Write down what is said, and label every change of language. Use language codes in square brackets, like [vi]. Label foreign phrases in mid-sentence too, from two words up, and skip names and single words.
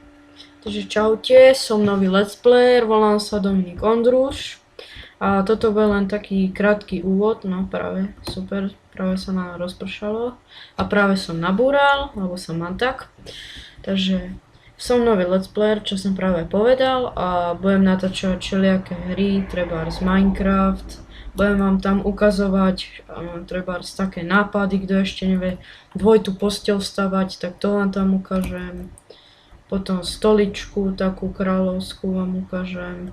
[sk] Takže čaute, som nový [en] let's player, [sk] volám sa Dominik Ondruš. A toto bol len taký krátky úvod, no práve, super, práve sa nám rozpršalo. A práve som nabúral, alebo som mám tak. Takže som nový [en] let's player, [sk] čo som práve povedal, a budem natáčať všelijaké hry, trebárs Minecraft. Budem vám tam ukazovať trebárs také nápady, kto ešte nevie dvojitú posteľ stavať, tak to vám tam ukážem. Potom stoličku takú kráľovskú vám ukážem.